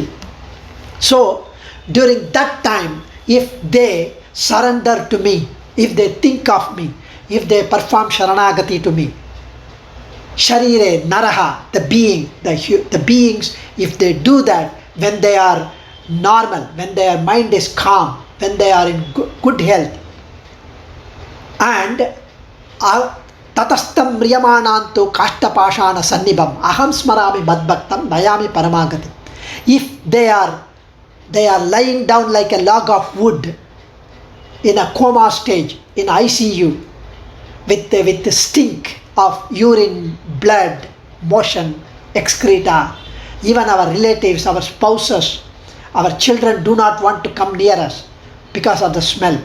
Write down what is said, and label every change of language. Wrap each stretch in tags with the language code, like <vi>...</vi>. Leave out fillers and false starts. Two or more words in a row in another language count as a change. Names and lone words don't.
<en>So during that time, if they surrender to me, if they think of me, if they perform sharanagati to me,</en> <sa>Sharire, Naraha,</sa> <en>the beings, if they do that, when they are normal, when their mind is calm, when they are in good health, and</en> <sa>tatastam riyamanantu kashtapashana sannibam aham smarami madbhaktam nayami paramagati.</sa> <en>If they are lying down like a log of wood in a coma stage, in ICU, with the stink of urine, blood, motion, excreta. Even our relatives, our spouses, our children do not want to come near us because of the smell.</en>